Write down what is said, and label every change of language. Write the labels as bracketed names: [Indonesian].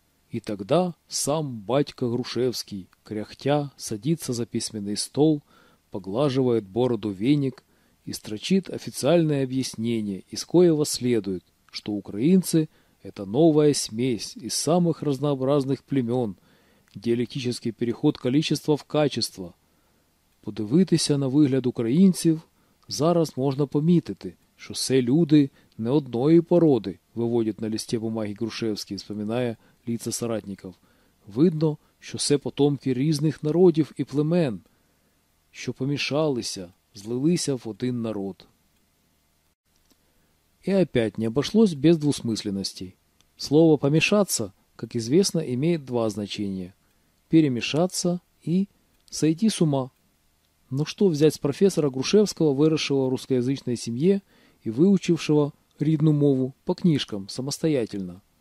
[Russian] И тогда сам батька Грушевский, кряхтя, садится за письменный стол, поглаживает бороду веник и строчит официальное объяснение, из коего следует, что украинцы – это новая смесь из самых разнообразных племен, диалектический переход количества в качество. [Ukrainian] Подивитися на вигляд українців зараз можна помітити, що це люди не одної породи, [Russian] выводит на листе бумаги Грушевский, вспоминая лица соратников. [Ukrainian] «Видно, що це потомки різних народів і племен, що помішалися, злилися в один народ». [Russian] И опять не обошлось без двусмысленностей. Слово «помешаться», как известно, имеет два значения. перемешаться и сойти с ума. Но что взять с профессора Грушевского, выросшего в русскоязычной семье и выучившего [Ukrainian] ридну мову [Russian] по книжкам самостоятельно?